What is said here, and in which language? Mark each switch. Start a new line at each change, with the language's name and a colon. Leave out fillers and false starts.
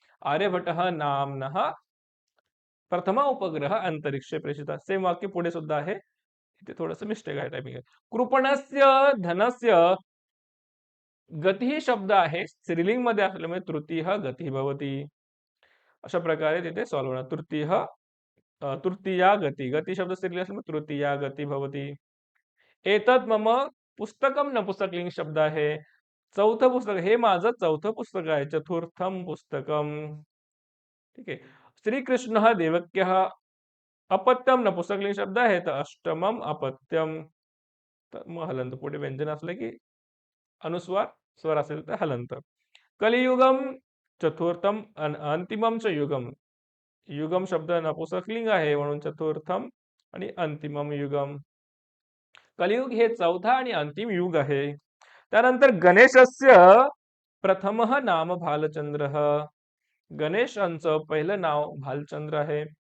Sanskrit: आर्यभट नामनः प्रथम उपग्रह अंतरिक्षे प्रेषितः.
Marathi: सेम वाक्य पुढे सुद्धा आहे. इथे थोडंसं मिस्टेक आहे, टायपिंग आहे.
Sanskrit: कृपणस्य धनस्य गती
Marathi: शब्द आहे. स्त्रीलिंग मध्ये असल्यामुळे
Sanskrit: तृतीय गती भवती.
Marathi: अशा प्रकारे तिथे सॉल्व्ह होणार. तृतीया गती. गती शब्द स्त्रीलिंग असल्यामुळे
Sanskrit: तृतीया गती भवती. एतत् मम पुस्तकम
Marathi: नपुंसकलिंग शब्द आहे. चौथं पुस्तक, हे माझं चौथं पुस्तक आहे.
Sanskrit: चतुर्थम पुस्तकम.
Marathi: ठीक आहे.
Sanskrit: श्रीकृष्ण देवक्यः अपत्यम
Marathi: नपुंसकलिंग शब्द आहे, तर
Sanskrit: अष्टमम अपत्यम.
Marathi: तर मग हलंत पुढे व्यंजन असलं की अनुस्वार स्वर असेल तर हलंत.
Sanskrit: कलियुगम चतुर्थम अंतिमम च युगम.
Marathi: युगम शब्द नपुंसकलिंग आहे म्हणून चतुर्थम आणि अंतिमम युगम. कलियुग हे चौथा आणि अंतिम युग आहे. त्यानंतर
Sanskrit: गणेशस्य प्रथमः नाम भालचंद्र.
Marathi: गणेशांचं पहिलं नाव भालचंद्र आहे.